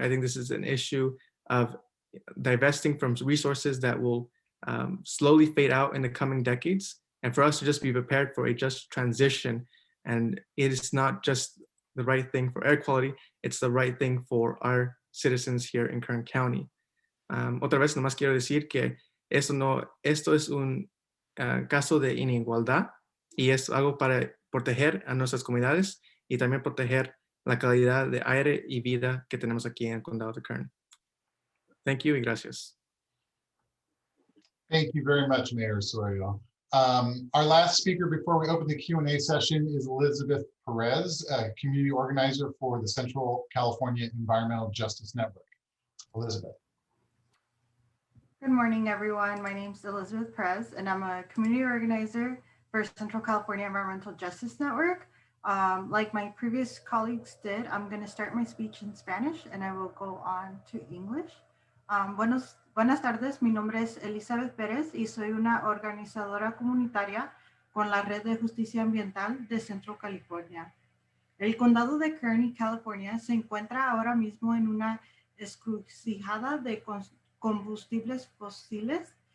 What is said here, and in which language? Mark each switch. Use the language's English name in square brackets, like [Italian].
[English] I think this is an issue of divesting from resources that will slowly fade out in the coming decades, and for us to just be prepared for a just transition. And it is not just the right thing for air quality, it's the right thing for our citizens here in Kern County. [Spanish] Otra vez, nomás quiero decir que esto es un caso de inigualdad y es algo para proteger a nuestras comunidades y también proteger la calidad de aire y vida que tenemos aquí en el condado de Kern. [English] Thank you [Spanish] y gracias. [English] Thank you very much, Mayor Osorio. Our last speaker before we open the Q&A session is Elizabeth Perez, a community organizer for the Central California Environmental Justice Network. Elizabeth. Good morning, everyone. My name is Elizabeth Perez, and I'm a community organizer for Central California Environmental Justice Network. Like my previous colleagues did, I'm going to start my speech in Spanish, and I will go on to English. [Spanish] Buenas tardes, mi nombre es Elizabeth Pérez y soy una organizadora comunitaria con la Red de Justicia Ambiental de Centro California. El condado de Kern, California, se encuentra ahora mismo en una encrucijada de combustibles fósiles.